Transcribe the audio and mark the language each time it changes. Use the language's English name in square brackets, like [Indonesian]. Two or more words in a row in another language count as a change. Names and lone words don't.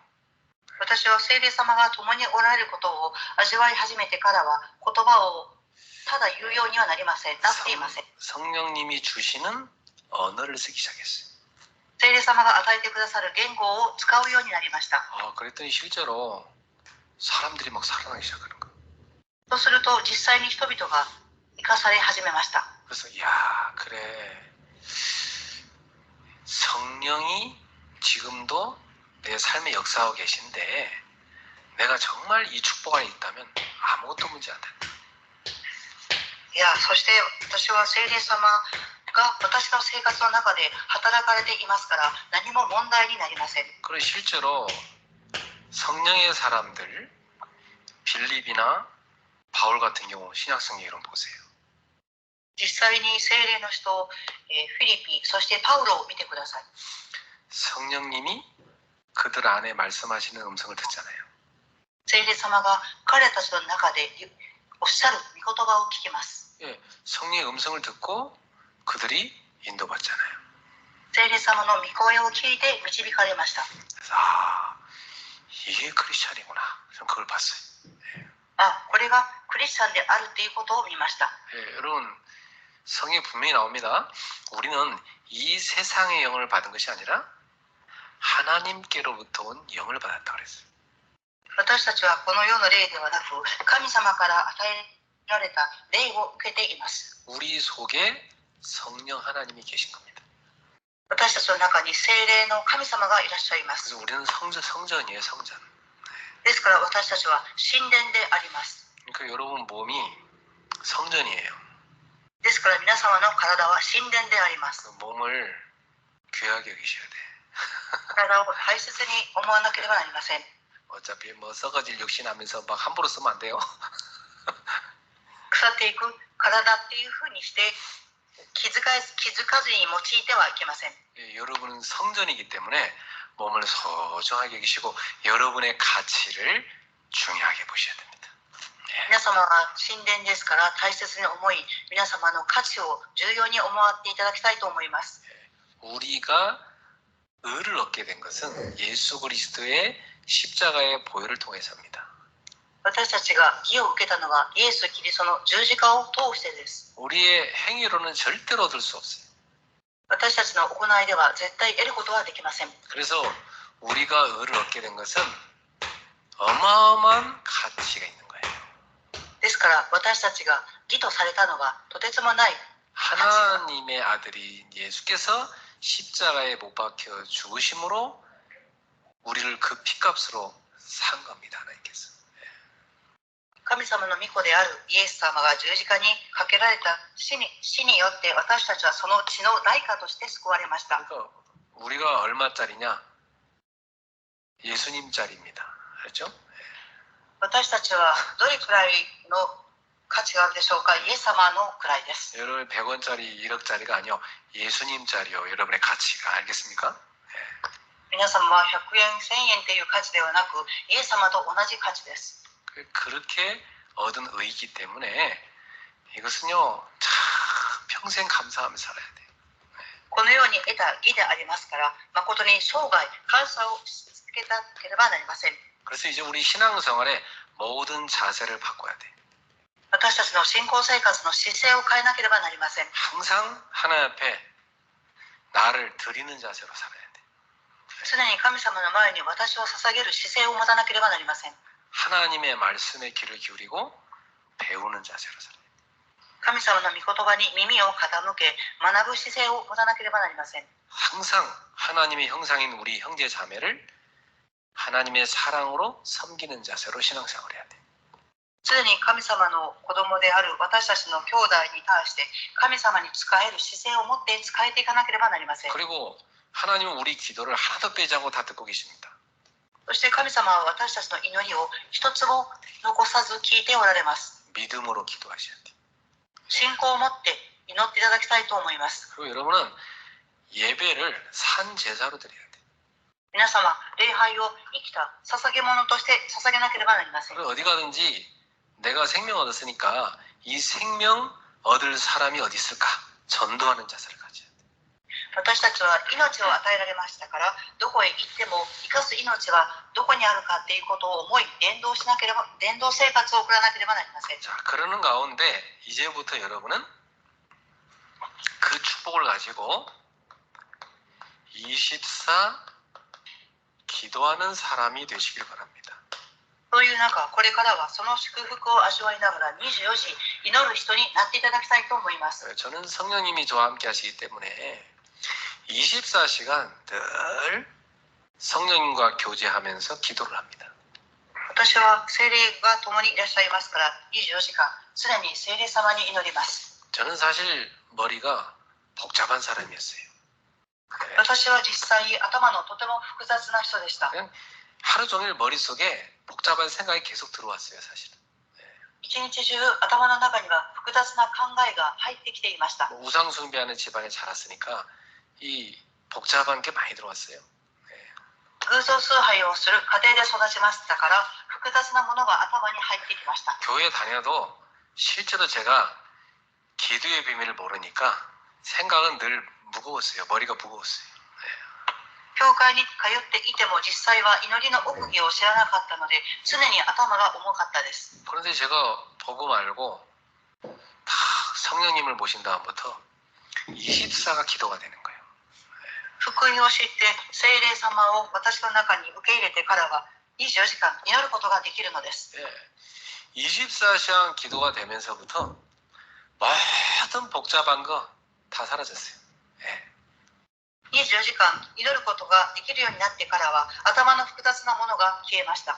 [Japanese] 私は聖霊様が共におられることを味わい始めてからは言葉をただ言うようにはなっていません。 [Korean] 성령님이 주시는 언어를 쓰기 시작했어요. [Japanese] 聖霊様が与えてくださる言語を使うようになりました。 [Korean] 그랬더니 실제로 사람들이 막 살아나기 시작하는 거예요. [Japanese] そうすると実際に人々が生かされ始めました。 [Korean] 그래서 야 그래 성령이 지금도 내 삶에 역사하고 계신데 내가 정말 이 축복 안에 있다면 아무것도 문제 안 된다. [Japanese] いや、そして私は聖霊様が私の生活の中で働かれていますから何も問題になりません。 [Korean] 그리고 실제로 성령의 사람들 빌립이나 바울 같은 경우 신약성경 이론 보세요. [Japanese] 実際に聖霊の人、フィリピ、そしてパウロを見てください。 [Korean] 성령님이 그들 안에 말씀하시는 음성을 듣잖아요. [Japanese] 聖霊様が彼たちの中でおっしゃる御言葉を聞きます。 [Korean] 예, 성령의 음성을 듣고 그들이 인도받잖아요. [Japanese] 聖霊様の御声を聞いて導かれました。 [Korean] 그래서 이게 크리스찬이구나. 저는 그걸 봤어요. [Japanese] これがクリスチャンであるということを見ました。 [Korean] 예, 여러분 성경에 분명히 나옵니다. 우리는 이 세상의 영을 받은 것이 아니라 하나님께로부터 온 영을 받았다 그랬어요. [Japanese] 私たちはこの世の霊ではなく神様から与えられた霊を受けています。 [Korean] 우리 속에 성령 하나님이 계신 겁니다. [Japanese] 私たちの中に聖霊の神様がいらっしゃいます。 [Korean] 그래서 우리는 성전이에요, 성전. [Japanese] ですから私たちは神殿であります。 [Korean] 그러니까 여러분 몸이 성전이에요. [Japanese] ですから皆様の体は神殿であります。 [Korean] 그 몸을 귀하게 여기셔야 돼. [Japanese] 体を大切に思わなければなりません。 [Korean] 어차피 뭐 썩어질 육신하면서 막 함부로 쓰면 안 돼요. [Japanese] 腐っていく体っていうふうにして気づかずに用いてはいけません。 [Korean] 예, 여러분은 성전이기 때문에 몸을 소중하게 여기시고 여러분의 가치를 중요하게 보셔야 됩니다. [Japanese] 皆様は神殿ですから大切に思い、皆様の価値を重要に思っていただきたいと思います。 [Korean] 우리가 의를 얻게 된 것은 예수 그리스도의 십자가의 보혈을 통해서입니다. [Japanese] 私たちが義を受けたのはイエス・キリストの十字架を通してです。 [Korean] 우리의 행위로는 절대로 얻을 수 없어요. [Japanese] 私たちの行いでは絶対得ることはできません。 [Korean] 그래서 우리가 의를 얻게 된 것은 어마어마한 가치가 있는 거예요. [Japanese] ですから私たちが義とされたのはとてつもない [Korean] 하나님의 아들이 예수께서 십자가에 못 박혀 죽으심으로 우리를 그 피값으로 산 겁니다. 하나님께서. [Japanese] 神様の御子であるイエス様が十字架にかけられた死によって私たちはその血の代価として救われました。 [Korean] 그러니까 우리가 얼마짜리냐? 예수님짜리입니다. 알죠? [Japanese] 私たちはどれくらいの価値があるでしょうか。イエス様のくらいです。 [Korean] 여러분 100원짜리 1억짜리가 아니요. 예수님짜리요. 여러분의 가치가 알겠습니까? [Japanese] 皆様は100円、1000円という価値ではなくイエス様と同じ価値です。 [Korean] 그렇게 얻은 의이기 때문에 이것은요 참 평생 감사하며 살아야 돼요. [Japanese] このように得た義でありますから誠に生涯感謝をし続けなければなりません。 [Korean] 그래서 이제 우리 신앙생활의 모든 자세를 바꿔야 돼. [Japanese] 私たちの信仰生活の姿勢を変えなければなりません。 [Korean] 항상 하나님 앞에 나를 드리는 자세로 살아야 돼. [Japanese] 常に神様の前に私を捧げる姿勢を持たなければなりません。 [Korean] 하나님의 말씀에 귀를 기울이고 배우는 자세로 살아야 돼. [Japanese] 神様の御言葉に耳を傾け学ぶ姿勢を持たなければなりません。 [Korean] 항상 하나님의 형상인 우리 형제 자매를 하나님의 사랑으로 섬기는 자세로 신앙생활을 해야 돼. [Japanese] 常に神様の子供である私たちの兄弟に対して神様に仕える姿勢を持って仕えていかなければなりません。 [Korean] 그리고 하나님은 우리 기도를 하나도 빼지 않고 다 듣고 계십니다. [Japanese] そして神様は私たちの祈りを一つも残さず聞いておられます。 [Korean] 믿음으로 기도하셔야 돼. [Japanese] 信仰を持って祈っていただきたいと思います。 [Korean] 그리고 여러분은 예배를 산 제사로 드려야 돼. [Japanese] 皆様、礼拝を生きた捧げ物として捧げなければなりません。 [Korean] 그리고 어디 가든지 내가 생명 얻었으니까 이 생명 얻을 사람이 어디 있을까? 전도하는 자세를 가져야 돼. [Japanese] 私たちは命を与えられましたからどこへ行っても生かす命はどこにあるかっていうことを思い伝道生活を送らなければなりません。 [Korean] 자, 그러는 가운데 이제부터 여러분은 그 축복을 가지고 24 기도하는 사람이 되시길 바랍니다. [Japanese] そういう中、これからはその祝福を味わいながら24時祈る人になっていただきたいと思います。 [Korean] 저는 성령님이 저와 함께 하시기 때문에 24시간 늘 성령님과 교제하면서 기도를 합니다. [Japanese] 私は聖霊が共にいらっしゃいますから24時間常に聖霊様に祈ります。 [Korean] 저는 사실 머리가 복잡한 사람이었어요. [Japanese] 私は実際頭のとても複雑な人でした。 [Korean] 그냥 하루 종일 머릿속에 복잡한 생각이 계속 들어왔어요, 사실은. [Japanese] 一日中頭の中には複雑な考えが入ってきていました。 [Korean] 우상 숭배하는 집안에 자랐으니까 이 복잡한 게 많이 들어왔어요. [Japanese] 偶像崇拝をする家庭で育ちましたから複雑なものが頭に入ってきました。 [Korean] 교회 다녀도 실제로 제가 기도의 비밀을 모르니까 생각은 늘 무거웠어요. 머리가 무거웠어요. [Japanese] 教会に通っていても実際は祈りの奥義を知らなかったので常に頭が重かったです。 [Korean] 그런데 제가 복음 알고 다 성령님을 모신 다음부터 24가 기도가 되는 거예요. [Japanese] 福音を知って聖霊様を私の中に受け入れてからは24時間祈ることができるのです。 [Korean] 예, 24시간 기도가 되면서부터 모든 복잡한 거 다 사라졌어요. 예. [Japanese] 24 時間祈ることができるようになってからは頭の複雑なものが消えました。